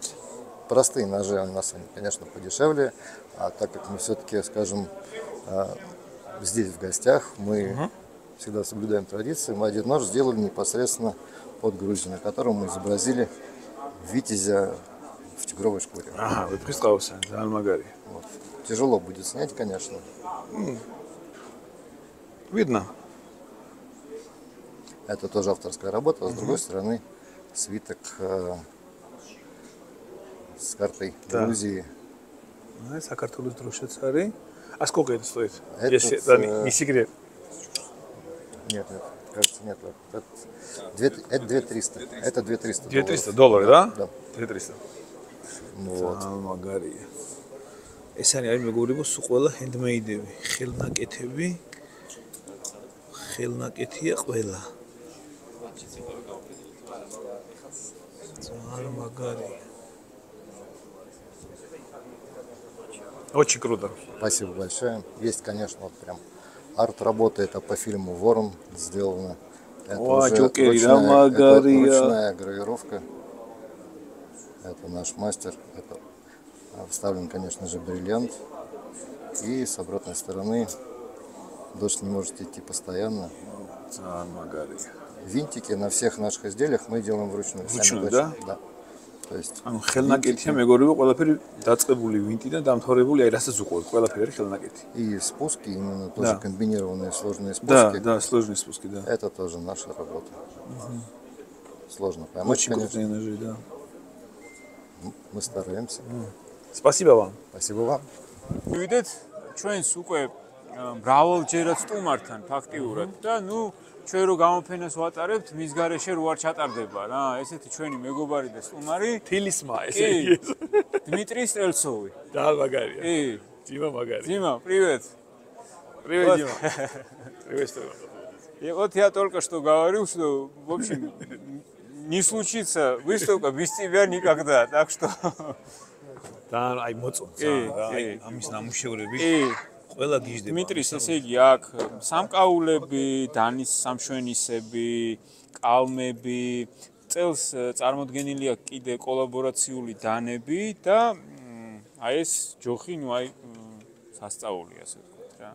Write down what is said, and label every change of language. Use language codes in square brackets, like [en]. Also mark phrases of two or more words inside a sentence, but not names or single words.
[ru] Простые ножи у нас, конечно, подешевле, а так как мы все-таки, скажем, здесь в гостях, мы всегда соблюдаем традиции. Мы один нож сделали непосредственно под Грузию, на котором мы изобразили витязя в тигровой шкуре. Ага, вы представился, [ka] ძალიან მაგარია. [ru] Вот. Тяжело будет снять, конечно. Видно. Это тоже авторская работа, а с другой стороны свиток с картой Грузии. [ka] საქართველოს დროშაც არის. [ru] А сколько это стоит? Этот, Если не секрет. Нет, кажется, нет. Это 2300. Это 2300 $200, да? Да. 2300. Ну вот. [ka] მაგარია. ეს არის მეგობრებო, სულ ყველა ჰენდმეიდები, ხელნაკეთები. ხელნაკეთია ყველა. ძალიან მაგარია. [ru] Очень круто. Спасибо большое. Есть, конечно, вот прям арт-работа, это по фильму «Ворон» сделано. Это уже ручная гравировка. Это наш мастер. Это вставлен, конечно же, бриллиант. И с обратной стороны дождь не может идти постоянно. ძალიან მაგარია. Винтики на всех наших изделиях мы делаем вручную. Вручную, Сами да? Да. То есть [ka] ანუ ხელნაკეთია მეგობრებო, ყველაფერი დაწყებული ვინტიდან დამთავრებული, აი რასაც უყურებთ, ყველაფერი არის ხელნაკეთი. [ru] и спуски, именно тоже Да. комбинированные сложные Да, спуски. да, сложные спуски, да. Это тоже наша работа. Сложно поймать, Очень конечно. крупные ножи, да. Мы стараемся. Спасибо вам. Спасибо вам. [ka] მივიდეთ ჩვენს უკვე მრავალჯერად სტუმართან ფაქტიურად და ნუ ჩვენ რო გამოფენას ვატარებთ მის გარეშე რო არ ჩატარდება რა ესეთი ჩვენი მეგობარი და სტუმარი თილისმა ესე კი იგი. დიმიტრი სტრელცოვი და მაგარია. კი Дима მაგარი. [ru] Дима привет Привет, Дима. Приветствую. я вот я только что говорил что в общем не случится выставка без тебя никогда так что [ka] და აი მოწონს რა, აი ამის ნამუშევრები კი ყველა გიждდება. დიმიტრის ესე იგი აქ სამკაულები, დანის სამშვენისები, კალმები, წელს წარმოდგენილი აქვს კიდე კოლაბორაციული დანები და აი ეს ჯოხი, ნუ აი სასწაული ასე ვთქვათ რა.